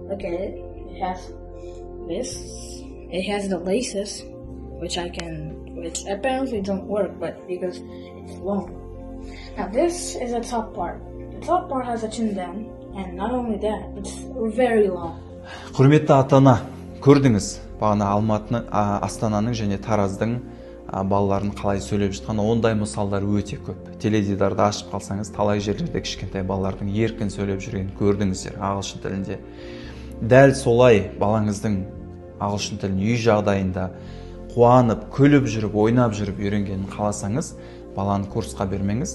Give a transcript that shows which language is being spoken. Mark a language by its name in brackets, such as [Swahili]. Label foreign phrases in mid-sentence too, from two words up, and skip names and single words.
[English] Look at it. It has this. It has the laces, which apparently don't work, but because it's long. Now this is the top part. The top part has a chin band, and not only that, it's very long. [Kazakh] Құрметті ата-ана, көрдіңіз бағана Алматының, Астананың және Тараздың балаларын қалай сөйлеп жатқан, ондай мысалдар өте көп. Теледидарды ашып қалсаңыз, талай жерлерде кішкентай балалардың еркін сөйлеп жүргенін көрдіңіздер ағылшын тілінде. Дәл солай балаңыздың ағылшын тілін үй жағдайында қуанып, күліп жүріп, ойнап жүріп үйренгенін қаласаңыз, баланы курсқа бермеңіз.